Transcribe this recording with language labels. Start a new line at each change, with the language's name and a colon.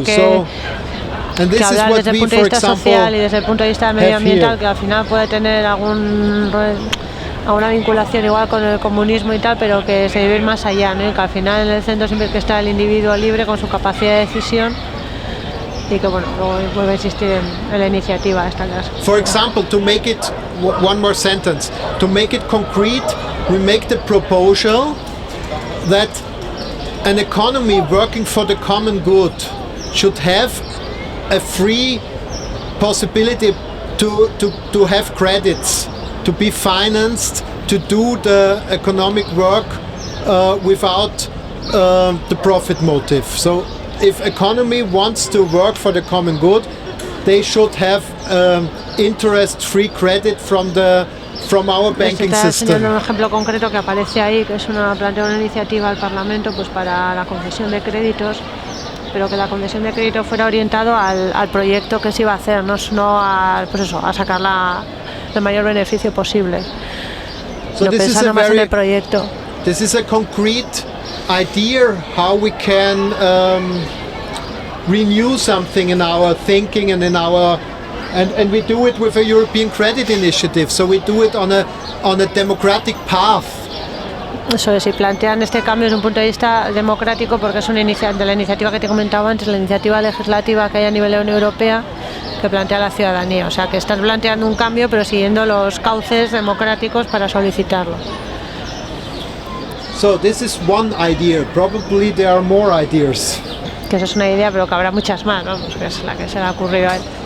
English: So, and this is what we, for example,
Spanish: social y desde el punto de vista medioambiental, que al final puede tener alguna vinculación igual con el comunismo y tal, pero que se debe ir más allá, ¿no? Y que al final en el centro siempre que está el individuo libre con su capacidad de decisión. Y que bueno, luego vuelve a existir en la iniciativa esta clase.
English: For example, to make it, one more sentence, to make it concrete, we make the proposal that an economy working for the common good should have a free possibility to have credits, to be financed, to do the economic work without the profit motive. So if economy wants to work for the common good, they should have interest-free credit from our banking system.
Spanish: Un ejemplo concreto que aparece ahí, que es plantea una iniciativa al Parlamento pues para la concesión de créditos, pero que la concesión de crédito fuera orientado al proyecto que se iba a hacer, no a sacar el mayor beneficio posible.
English: So
Spanish: pensando más en el proyecto.
English: This is a concrete idea how we can renew something in our thinking and in our and we do it with a European Credit Initiative, so we do it on a democratic path.
Spanish: Eso es, y plantean este cambio desde un punto de vista democrático porque es una de la iniciativa que te comentaba antes, la iniciativa legislativa que hay a nivel de la Unión Europea que plantea la ciudadanía, o sea que estás planteando un cambio pero siguiendo los cauces democráticos para solicitarlo.
English: So this is one idea. Probably there are more ideas.
Spanish: Que esa es una idea, pero que habrá muchas más, ¿no? Pues que es la que se le ha ocurrido a él.